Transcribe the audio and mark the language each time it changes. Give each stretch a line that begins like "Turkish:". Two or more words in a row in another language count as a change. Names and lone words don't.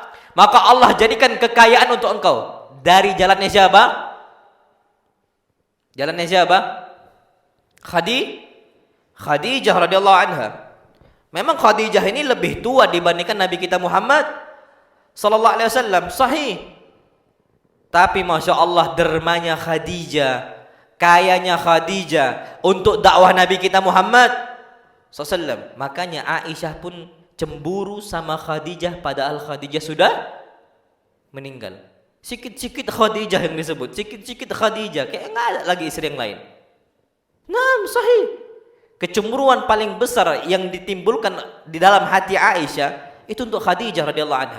Indonesian: Maka Allah jadikan kekayaan untuk engkau. Dari jalannya siapa? Jalannya siapa?
Arabic: خديجة رضي الله عنها.
Indonesian: Memang Khadijah ini lebih tua dibandingkan Nabi kita Muhammad
Arabic: صلى الله عليه وسلم.
Indonesian: Sahih. Tapi
Arabic: ما شاء الله
Indonesian: dermanya Khadijah, kayanya Khadijah untuk dakwah Nabi kita Muhammad
Arabic: صلى الله عليه وسلم.
Indonesian: Makanya Aisyah pun cemburu sama Khadijah padahal Khadijah sudah meninggal. Sikit-sikit Khadijah yang disebut, sikit-sikit Khadijah, kayak enggak ada lagi istri yang lain. Nah, sahih. Kecemburuan paling besar yang ditimbulkan di dalam hati Aisyah itu untuk Khadijah
Arabic: رضي الله عنها.